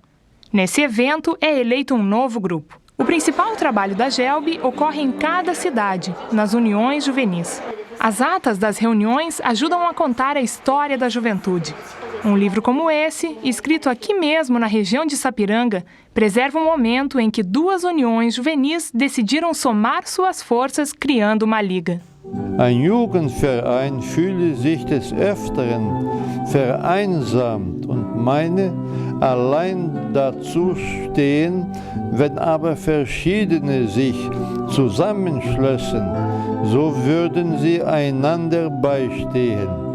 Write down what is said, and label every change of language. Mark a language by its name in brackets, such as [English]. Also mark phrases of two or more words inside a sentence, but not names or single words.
[Portuguese] Nesse evento é eleito um novo grupo. O principal trabalho da GELB ocorre em cada cidade, nas uniões juvenis. As atas das reuniões ajudam a contar a história da juventude. Um livro como esse, escrito aqui mesmo na região de Sapiranga, preserva um momento em que 2 uniões juvenis decidiram somar suas forças criando uma liga. [German] Ein Jugendverein fühle sich des Öfteren vereinsamt und meine, allein dazu stehen, wenn aber verschiedene sich zusammenschlössen, so würden sie einander beistehen.